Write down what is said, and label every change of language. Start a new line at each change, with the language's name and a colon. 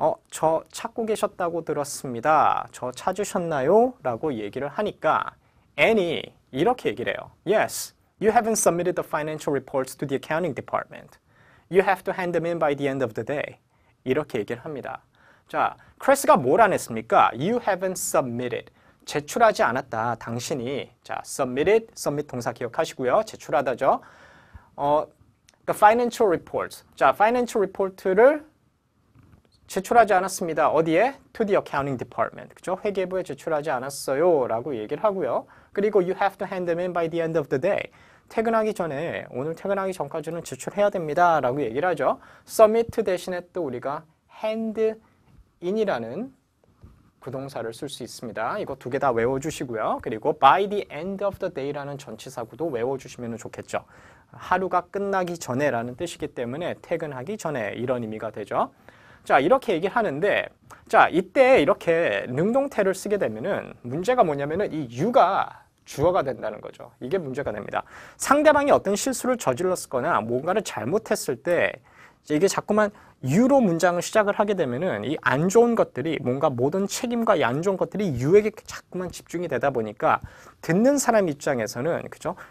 Korean: 저 찾고 계셨다고 들었습니다. 저 찾으셨나요? 라고 얘기를 하니까 Annie 이렇게 얘기를 해요.
English: Yes, you haven't submitted the financial reports to the accounting department. You have to hand them in by the end of the day.
Korean: 이렇게 얘기를 합니다. 자, 크리스가 뭘 안 했습니까?
English: You haven't submitted.
Korean: 제출하지 않았다. 당신이. 자, submitted, submit 동사 기억하시고요. 제출하다죠.
English: The financial reports.
Korean: 자, financial report를 제출하지 않았습니다. 어디에?
English: To the accounting department.
Korean: 그죠? 회계부에 제출하지 않았어요. 라고 얘기를 하고요. 그리고
English: you have to hand them in by the end of the day.
Korean: 퇴근하기 전에, 오늘 퇴근하기 전까지는 제출해야 됩니다. 라고 얘기를 하죠. submit 대신에 또 우리가 hand in이라는 부동사를 쓸 수 있습니다. 이거 두 개 다 외워주시고요. 그리고
English: by the end of the day
Korean: 라는 전치사구도 외워주시면 좋겠죠. 하루가 끝나기 전에 라는 뜻이기 때문에 퇴근하기 전에 이런 의미가 되죠. 자, 이렇게 얘기를 하는데, 자, 이때 이렇게 능동태를 쓰게 되면은 문제가 뭐냐면은 이 you가 주어가 된다는 거죠. 이게 문제가 됩니다. 상대방이 어떤 실수를 저질렀거나 뭔가를 잘못했을 때 이게 자꾸만 you로 문장을 시작을 하게 되면은 이 안 좋은 것들이 뭔가 모든 책임과 이 안 좋은 것들이 you에게 자꾸만 집중이 되다 보니까 듣는 사람 입장에서는 그죠?